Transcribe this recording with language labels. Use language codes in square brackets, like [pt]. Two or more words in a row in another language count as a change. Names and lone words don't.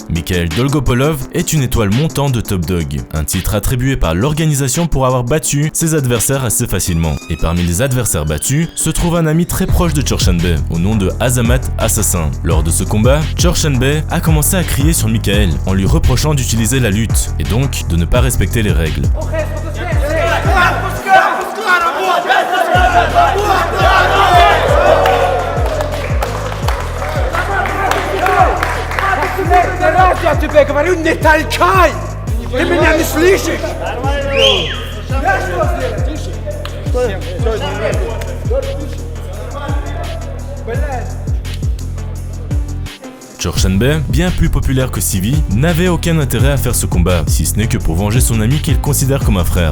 [fr] Mikhail Dolgopolov est une étoile montante de Top Dog, un titre attribué par l'organisation pour avoir battu ses adversaires assez facilement. Et parmi les adversaires battus, se trouve un ami très proche de Chorshanbe, au nom de Azamat Assassin. Lors de ce combat, Chorshanbe a commencé à crier sur Mikhail en lui reprochant d'utiliser la lutte, et donc de ne pas respecter les règles. [ru] Я тебе говорю, не толкай! Ты меня не слышишь? [fr] Chorshanbe, bien plus populaire que Sivi, n'avait aucun intérêt à faire ce combat, si ce n'est que pour venger son ami qu'il considère comme un frère.